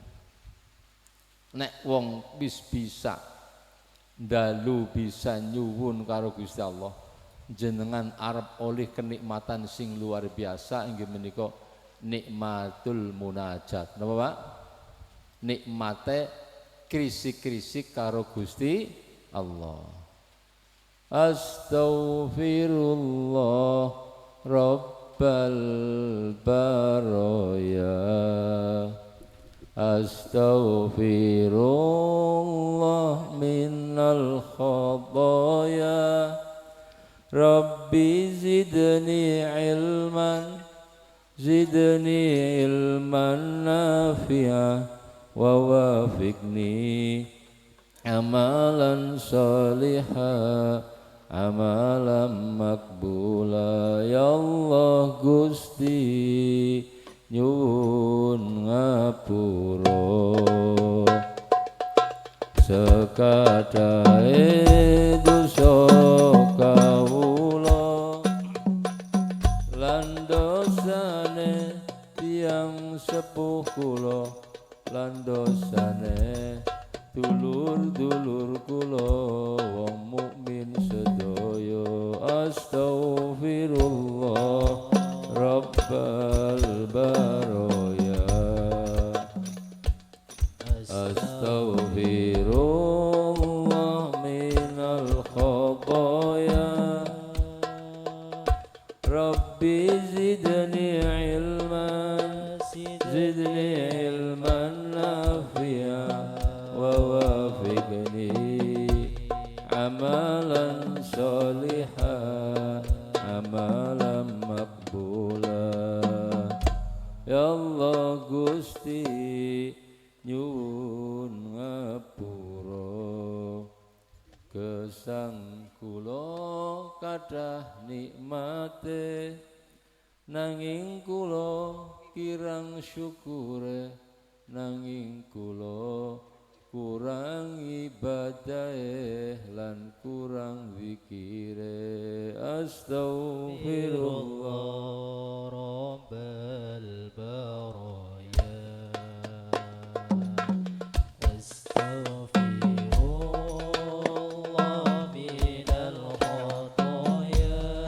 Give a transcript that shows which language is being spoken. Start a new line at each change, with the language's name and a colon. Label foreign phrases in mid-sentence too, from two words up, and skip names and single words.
Javanese: Nek wong wis bisa dalu bisa nyuwun karo Gusti Allah, jenengan arep oleh kenikmatan sing luar biasa inggih menika
Arabic: نعمة المناجاة.
Javanese: Napa Pak? Nikmate krisik-krisik karo Gusti Allah.
Arabic: أستغفر الله رب البرايا. أستغفر الله من الخطايا. رب زدني علما نافعا ووفقني عملا صالحا عملا مقبولا.
Javanese: Ya Allah Gusti nyuwun ngapura sekadahe dosa kawula lan dosane tiyang sepuh kula lan dosane dulur-dulur kula wong mukmin sedaya.
Arabic: أستغفر الله رب البرايا. أستغفر الله من الخطايا. رب زدني علما نافعا ووفقني عملا صالحا عملا مقبولا.
Javanese: Ya Allah Gusti nyuwun ngapura gesang kula kadah nikmate nanging kula kirang syukure nanging kula kurang ibadahe lan kurang zikire.
Arabic: أستغفر الله رب البرايا. أستغفر الله من الخطايا.